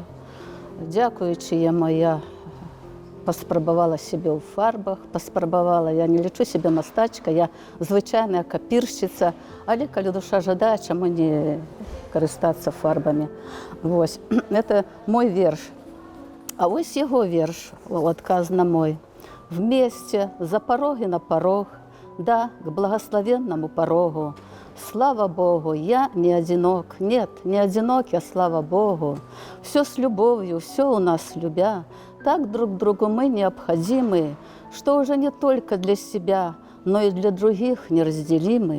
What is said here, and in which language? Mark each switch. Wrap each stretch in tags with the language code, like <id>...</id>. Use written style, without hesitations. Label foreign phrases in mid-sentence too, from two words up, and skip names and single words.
<be>Дзякуючы яму я паспрабавала сябе ў фарбах, паспрабавала, я не лічу сябе мастачка, я звычайная капіршчыца, але калі душа жадае, чаму не карыстацца фарбамі. Вось, это мой верш. А вось яго верш, адказ на мой.</be> <ru>Вместе, за пороги на порог, да, к благословенному порогу. Слава Богу, я не одинок, нет, не одинок я, слава Богу. Все с любовью, все у нас любя, так друг другу мы необходимы, что уже не только для себя, но и для других неразделимы.</ru>